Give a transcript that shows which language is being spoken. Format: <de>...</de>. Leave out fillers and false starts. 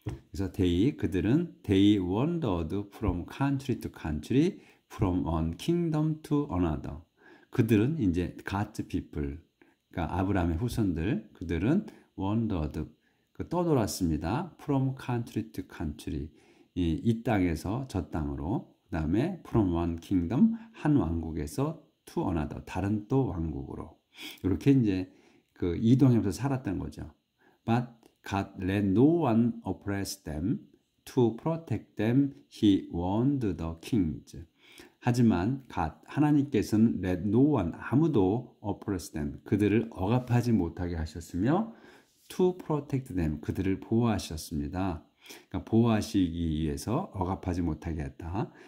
<ko>그래서</ko> <en>they wandered from country to country, from one kingdom to another.</en> <ko>그들은 이제</ko> <en>God's people,</en> <ko>그러니까 아브라함의 후손들, 그들은</ko> <en>wandered,</en> <ko>떠돌았습니다.</ko> <en>from country to country,</en> <ko>이 땅에서 저 땅으로, 그 다음에</ko> <en>from one kingdom,</en> <ko>한 왕국에서</ko> <en>to another,</en> <ko>다른 또 왕국으로, 이렇게 이제 그 이동하면서 살았던 거죠.</ko> <en>But God let no one oppress them. To protect them, He warned the kings.</en> <ko>하지만 하나님께서는</ko> <en>let no one,</en> <ko>아무도</ko> <en>oppress them,</en> <ko>그들을 억압하지 못하게 하셨으며</ko> <en>to protect them,</en> <ko>그들을 보호하셨습니다. 그러니까 보호하시기 위해서 억압하지 못하게 했다.</ko>